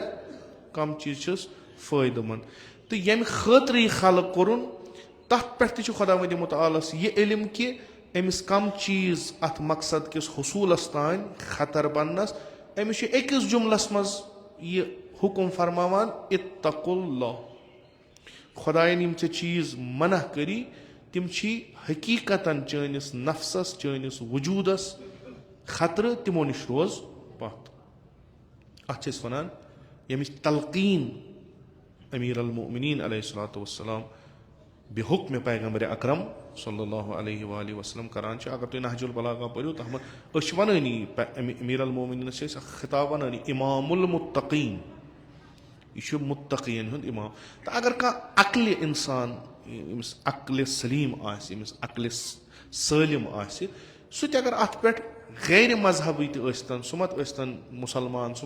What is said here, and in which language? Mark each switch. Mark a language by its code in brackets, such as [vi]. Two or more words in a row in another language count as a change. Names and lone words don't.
[ks] کم چیٖز چھِس فٲیدٕ منٛد تہٕ ییٚمہِ خٲطرٕ یہِ خلق کوٚرُن تتھ پٮ۪ٹھ تہِ چھُ خۄدا وندِ مُتعالس یہِ علم کہِ أمِس کم چیٖز اتھ مقصد کِس حصوٗلس تانۍ خطر بننس أمِس چھُ أکِس جُملس منٛز یہِ حُکُم فرماوان [ar] اتقُوا اللہ [ks] خۄداین یِم ژےٚ چیٖز منع کٔری تِم چھی حقیٖقتن چٲنِس نفسس چٲنِس وجوٗدس خطرٕ تِمو نِش روز پتھ اتھ چھِ أسۍ ونان ییٚمِچ تلقیٖن امیٖر المومنیٖن [ar] علیہ الصلاتُ وسلام [ks] بے حُکمِ پیغمبرِ اکرم [ar] صلی اللہ علیہ وآلہ وسلم [ks] کران چھِ اگر تُہۍ نہج البلاغہ پٔرِو تتھ منٛز أسۍ چھِ ونٲنی امیٖر المومنیٖنس چھِ أسۍ خطاب ونٲنی امام المتقیٖن یہِ چھُ مُتقیٖن ہُنٛد امام تہٕ اگر کانٛہہ عقلہِ انسان ییٚمِس عقلہِ سلیٖم آسہِ ییٚمِس عقلہِ سٲلِم آسہِ سُہ تہِ اگر اتھ پٮ۪ٹھ غیر مذہبٕے تہِ ٲسۍتن سُہ مت ٲسۍتن مُسلمان سُہ